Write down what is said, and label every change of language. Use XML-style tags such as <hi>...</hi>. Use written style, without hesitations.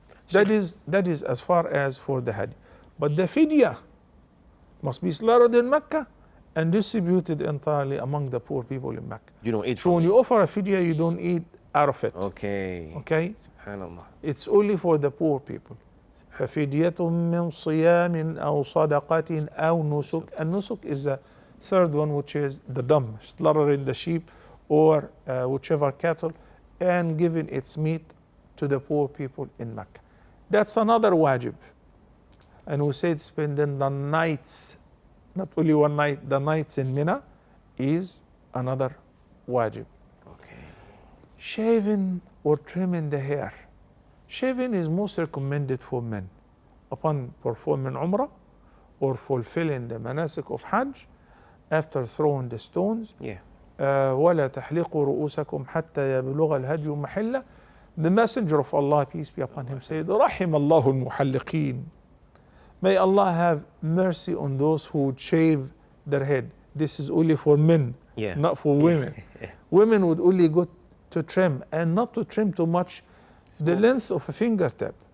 <en>That is as far as for the Hajj. But the fidya must be slaughtered in Mecca and distributed entirely among the poor people in Mecca. you don't eat So from when it. you offer a fidya, you don't eat out of it. Okay. Okay? Subhanallah. It's only for the poor people.</en> <ar>ففدية من صيام أو صدقة أو نسك.</ar> <en>And nusuk is the third one, which is the dumb, slaughtering the sheep or whichever cattle and giving its meat to the poor people in Mecca. That's another wajib. And we said spending the nights, not only one night, the nights in Mina is another wajib. Okay. Shaving or trimming the hair. Shaving is most recommended for men upon performing Umrah or fulfilling the manasik of Hajj after throwing the stones. Yeah.</en> <ar>ولا تحلقوا رؤوسكم حتى يبلغ الهدي محله.</ar> <en>The Messenger of Allah, peace be upon him, said,</en> <ar>رحم الله المحلقين.</ar> <en>May Allah have mercy on those who would shave their head. This is only for men, Yeah. not for women. Women would only go to trim and not to trim too much, the length of a fingertip.</en>